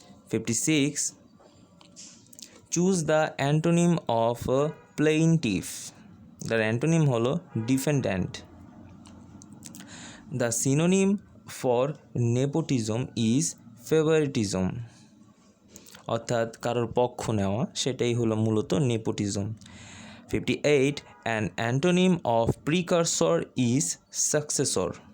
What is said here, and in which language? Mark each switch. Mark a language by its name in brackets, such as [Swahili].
[English] 56 choose the antonym of plaintiff. The antonym [Bangla] হলো [English] defendant. The synonym for nepotism is favoritism. [Bangla] অর্থাৎ কারোর পক্ষ নেওয়া, সেটাই হলো মূলত nepotism. [English] 58 an antonym of precursor is successor.